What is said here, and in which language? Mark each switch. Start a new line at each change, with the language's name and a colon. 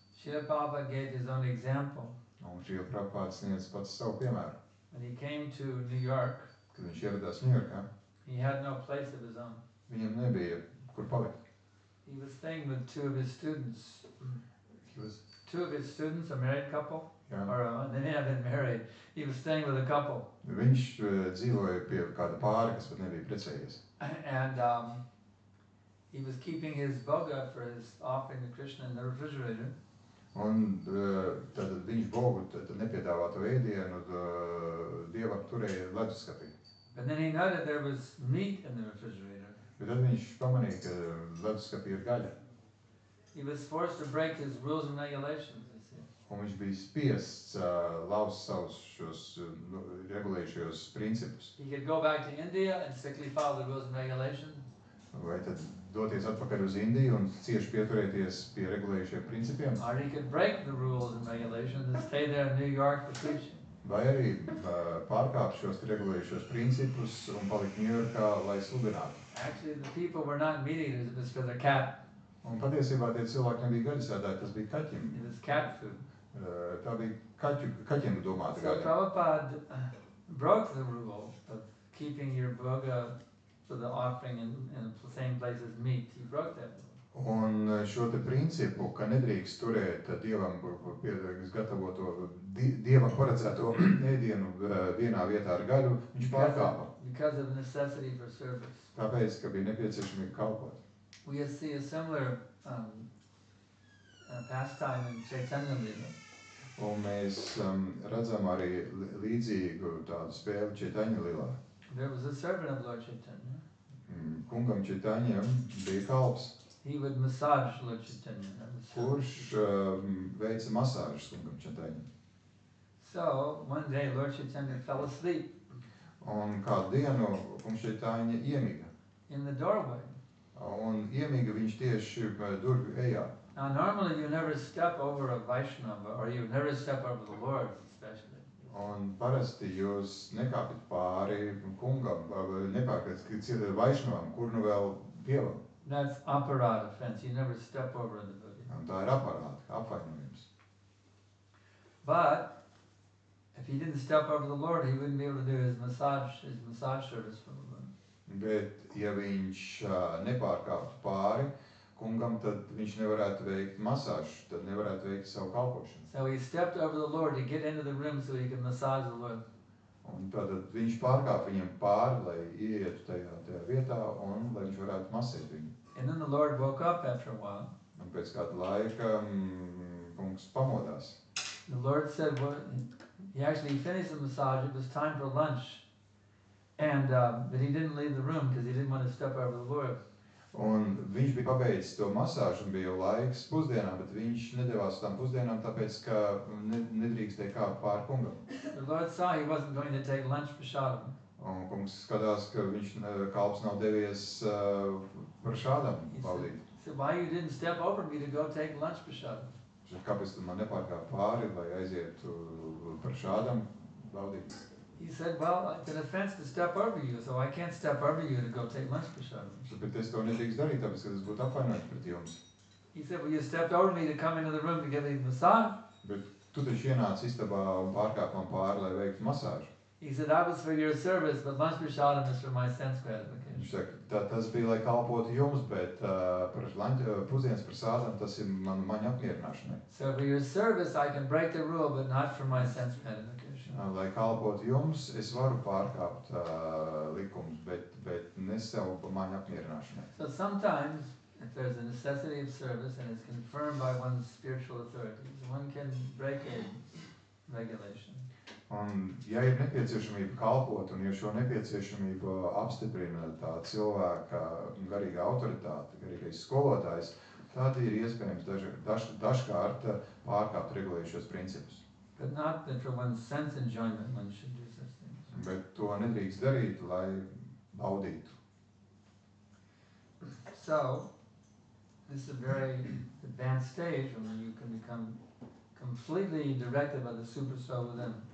English: Srila Prabhupada gave his own example.
Latvian: Un Srila Prabhupada sniedz pats savu piemēru.
English: When he came to New York,
Latvian: Kad viņš ieradās Ņujorkā,
English: he had no place of his own.
Latvian: viņam nebija kur palikt.
English: He was staying with two of his students. He was- Two of his students, a married couple,
Latvian: Jā.
English: or they may have been married. He was staying with a couple.
Latvian: Viņš dzīvoja pie kāda pāra, kas pat nebija precējies.
English: And he was keeping his boga for his offering to Krishna in the refrigerator.
Latvian: Un tad viņš bogu tad nepiedāvāto ēdienu Dievam turēja leduskapī.
English: But then he noted there was meat in the refrigerator.
Latvian: Bet tad viņš pamanīja, ka leduskapī ir gaļa.
English: He was forced to break his rules and regulations, you see.
Latvian: Un viņš bija spiests laust savus šos regulējušos principus.
English: He could go back to India and strictly follow the rules and regulations.
Latvian: Vai tad doties atpakaļ uz Indiju un cieši pieturēties pie regulējušiem principiem?
English: Or he could break the rules and regulations and stay there in New York for preaching.
Latvian: Vai arī pārkāpt šos regulējušos principus un palikt Ņujorkā, lai sludinātu?
English: Actually, the people were not meat eaters, it was for their cat.
Latvian: Un patiesībā tie cilvēki nebija gaļasēdāji, tas bija kaķim.
English: It was cat food.
Latvian: Tā bija kaķiem domāta
English: So
Latvian: gaļa.
English: Prabhupada broke the rule of keeping your boga for the offering in the same place as meat. He broke that rule.
Latvian: Un šo te principu, ka nedrīkst turēt Dievam gatavoto, Dievam paredzēto ēdienu vienā vietā ar gaļu, viņš pārkāpa.
English: Because of necessity for service.
Latvian: Tāpēc, ka bija nepieciešamība kalpot.
English: We see a similar pastime in Chaitanya Lila.
Latvian: Un mēs redzam arī līdzīgu tādu spēli Chaitanya Lilā.
English: There was a servant of Lord Chaitanya.
Latvian: Kungam Chaitanyam bija kalps,
English: He would massage Lord Chaitanya. That was
Latvian: kurš veica masāžas kungam Chaitanyam.
English: So one day Lord Chaitanya fell asleep
Latvian: Un kādu dienu kungs Chaitanya iemiga.
English: in the doorway.
Latvian: Un iemiga viņš tieši durvju ejā.
English: Now normally you never step over a Vaishnava or you never step over the Lord especially.
Latvian: Un parasti jūs nekāpjat pāri kungam, nepārkat Vaišnavam, kur nu vēl Dievam.
English: That's aparad offense. You never step over the devotee.
Latvian: Un tā ir aparāta, apvainojums.
English: But if he didn't step over the Lord, he wouldn't be able to do his massage service for the Lord.
Latvian: Bet, ja viņš nepārkāptu pāri kungam, tad viņš nevarētu veikt masāžu, tad nevarētu veikt savu kalpošanu.
English: So he stepped over the Lord to get into the room so he could massage the Lord.
Latvian: Un tad viņš pārkāpa viņam pāri, lai ieietu tajā vietā un lai viņš varētu masēt viņu.
English: And then the Lord woke up after a while.
Latvian: Un pēc kāda laika kungs pamodās.
English: The Lord said, well, he actually finished the massage. It was time for lunch. And but he didn't leave the room because he didn't want to step over the Lord.
Latvian: Un viņš bija pabeidzis to masāžu un bija laiks pusdienām, bet viņš nedevās tām pusdienām, tāpēc, ka nedrīkstēja kāpt pāri kungam.
English: The Lord saw he wasn't going to take lunch prasadam.
Latvian: Un kungs skatās, ka viņš kalps nav devies par šādam baudīt.
English: He said, why you didn't step over me to go take lunch prasadam?
Latvian: Kāpēc tu man nepārkāp pāri, lai aizietu par šādam baudīt?
English: He said, well, it's an offense to step over you, so I can't step over you to go take lunch prasadam.
Latvian: Bet es to nedrīkst darīt, tāpēc, ka tas būtu apvainojums pret jums.
English: He said, well, you stepped over me to come into the room to give me a massage.
Latvian: Bet tu taču ienāc istabā un pārkāp man pāri, lai veiktu masāžu.
English: He said, that was for your service, but lunch prashadam is for my sense gratification.
Latvian: Viņš saka, tas bija, lai kalpotu jums, bet pusdienas par sādam tas ir maņa apmierināšanai.
English: So for your service, I can break the rule, but not for my sense gratification.
Latvian: Lai kalpotu jums, es varu pārkāpt likumus, bet ne sev maņa apmierināšanai.
English: So sometimes, if there's a necessity of service and it's confirmed by one's spiritual authorities, one can break a regulation.
Latvian: Un, ja ir nepieciešamība kalpot, un ja šo nepieciešamību apstiprina tā cilvēka garīga autoritāte, garīgais skolotājs, tad ir iespējams dažkārt pārkāpt regulējušos principus.
English: But not that for one's sense enjoyment one should do such things.
Latvian: Bet to nedrīkst darīt, lai baudītu.
English: So, this is a very advanced stage when you can become completely directed by the super soul within.